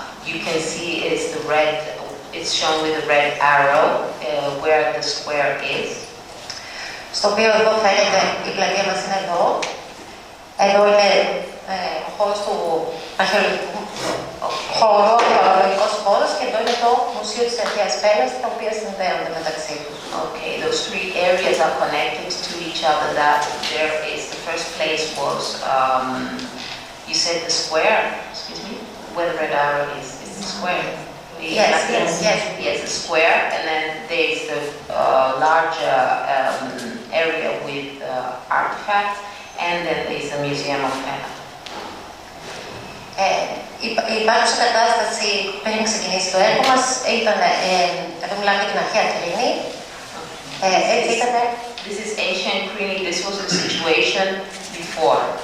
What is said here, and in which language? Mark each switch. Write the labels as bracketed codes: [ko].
[en] You can see it's shown with the red arrow where the square is. [el] Στο οποίο εδώ φαίνεται, η πλατεία μας είναι εδώ. Εδώ είναι ο χώρος του αρχαιολογικού χώρου, ο αρχαιολογικός χώρος, και εδώ είναι το Μουσείο της Αρχαίας Πέλλας, τα οποία συνδέονται μεταξύ τους. [en] Okay, those three areas are connected to each other. That there is the first place was you said the square. Excuse me, where the red arrow is the square. Yes, the square, and then there's the larger area with artifacts, and then there's the Museum of Pella. [el] Η υπάρχουσα κατάσταση πριν ξεκινήσει το έργο μας ήταν, εδώ μιλάμε για την αρχαία Κρίνη, έτσι ήταν. [en] This is ancient Crete, this was the situation before.